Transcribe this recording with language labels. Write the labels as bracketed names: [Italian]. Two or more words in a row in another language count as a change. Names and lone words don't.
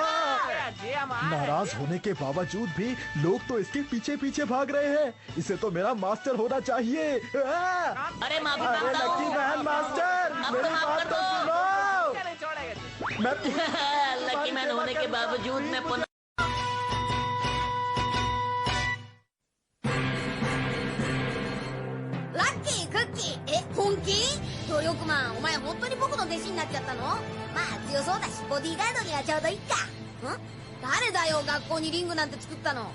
[Hindi] नाराज होने के बावजूद भी लोग तो इसके पीछे पीछे भाग रहे हैं। इसे तो मेरा मास्टर होना चाहिए। अरे माफी मांगता हूँ। लकी मैन मास्टर, मेरी बात तो सुनो। लकी मैन होने के बावजूद मैं पुनः [Japanese] ラッキークッキー、本気？努力マン、お前本当に僕の弟子になっちゃったの？まあ強そうだしボディーガードにはちょうどいいか。誰だよ学校にリングなんて作ったの？